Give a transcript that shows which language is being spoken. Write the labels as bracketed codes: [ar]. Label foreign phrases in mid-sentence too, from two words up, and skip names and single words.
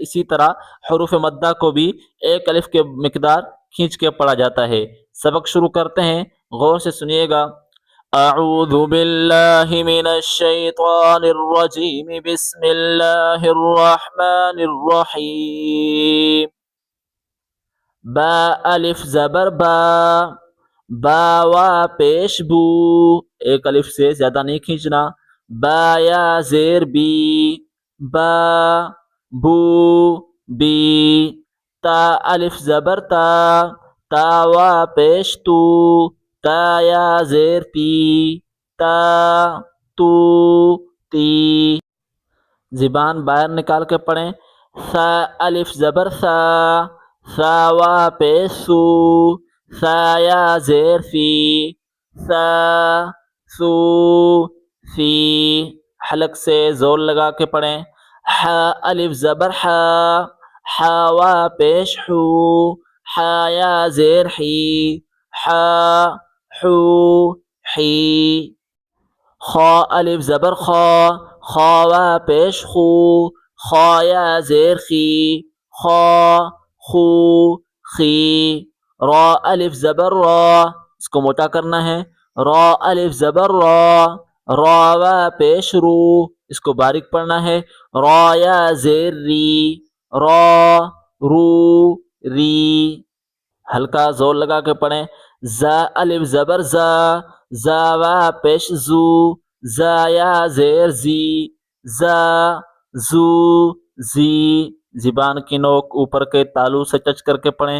[ur] اسی طرح حروف مدہ کو بھی ایک الف کی مقدار کھینچ کے پڑھا جاتا ہے۔ سبق شروع کرتے ہیں، غور سے سنیے گا۔ [ar] اعوذ باللہ من الشیطان الرجیم، بسم اللہ الرحمن الرحیم۔ [ur] با الف زبر با، با وا پیش بو، ایک الف سے زیادہ نہیں کھینچنا۔ با یا زیر بی، با بو بی۔ تا الف زبر تا، تا وا پیش تو، تا یا زیر تی، تا تو تی۔ زبان باہر نکال کے پڑھیں۔ ثا الف زبر ثا، ثا وا پیش سو، ثا یا زیر سی، ثا سو سی۔ حلق سے زور لگا کے پڑھیں۔ حا الف زبر حا، حا وا پیش حو، حا یا زیر حی، حا حو حی۔ خا الف زبر خا، خا وا پیش خو، خا یا زیر خی، خا خو خی۔ را الف زبر را، اس کو موٹا کرنا ہے۔ را الف زبر را، را وا پیش رو، اس کو باریک پڑھنا ہے۔ را یا زیر ری، را رو ری۔ ہلکا زور لگا کے پڑھیں۔ زا الف زبر زا، زا وا پیش زو، زا یا زیر زی، زا زو زی۔ زبان کی نوک اوپر کے تالو سے ٹچ کر کے پڑھیں۔